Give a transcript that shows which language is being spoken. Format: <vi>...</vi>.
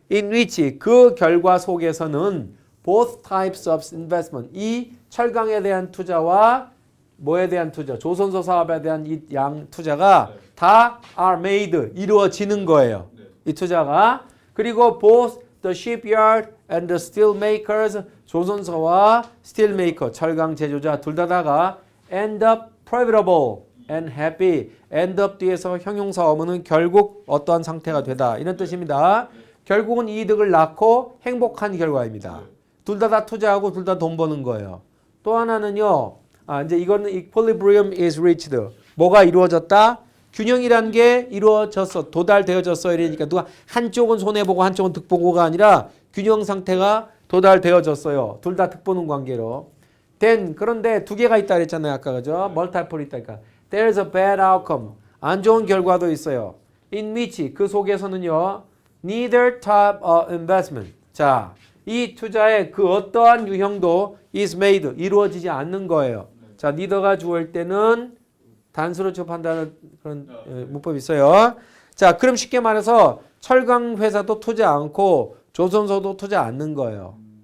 <ko>in which, 그 결과 속에서는</ko> <en>both types of investment,</en> <ko>이 철강에 대한 투자와 뭐에 대한 투자, 조선소 사업에 대한 이 양 투자가 다</ko> <en>are made,</en> <ko>이루어지는 거예요. 이 투자가. 그리고 both</ko> <en>the shipyard and the steel makers</en> <ko>조선소와</ko> <en>steel maker</en> <ko>철강 제조자 둘 다가</ko> <en>end up profitable and happy.</en> <ko>end up 뒤에서 형용사 어문은 결국 어떠한 상태가 되다 이런 뜻입니다. 결국은 이득을 낳고 행복한 결과입니다. 둘 다 투자하고 둘 다 돈 버는 거예요. 또 하나는요. 이제 이거는</ko> <en>equilibrium is reached.</en> <ko>뭐가 이루어졌다? 균형이란 게 이루어졌어. 도달되어졌어. 이러니까 누가 한쪽은 손해보고 한쪽은 득보고가 아니라 균형 상태가 도달되어졌어요. 둘 다 득보는 관계로. then 그런데 두 개가 있다 그랬잖아요. 아까 그죠? multiple 있다니까.</ko> <en>There's a bad outcome.</en> <ko>안 좋은 결과도 있어요.</ko> <en>in which</en> <ko>그 속에서는요.</ko> <en>neither type of investment.</en> <ko>자, 이 투자의 그 어떠한 유형도 is made 이루어지지 않는 거예요. 자, neither가 주어일 때는 단수로 접한다는 그런 문법이 있어요. 자, 그럼 쉽게 말해서 철강 회사도 투자 않고 조선소도 투자 않는 거예요.</ko>